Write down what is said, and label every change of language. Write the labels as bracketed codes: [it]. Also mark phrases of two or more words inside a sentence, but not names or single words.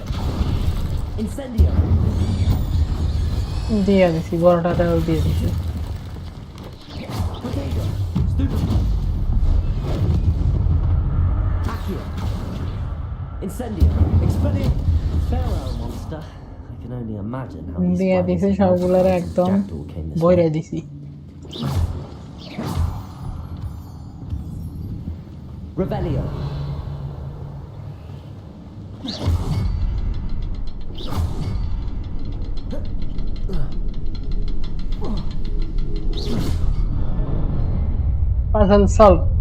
[en] Incendio. [bn] দিয়ে দিছি বড়টাও দিয়ে দিছি [en] Protego. Stupid one. Accio. Incendio. Expellium. Farewell, monster. I can only imagine how these [bn] দিয়ে [en] spiders [bn] দিছি [en] and [bn] সবগুলোর [en] monsters [bn] একদম [en] jackdaw came this [bn] বইরে [en] way. [bn] দিছি [en] Revelio. puzzle solve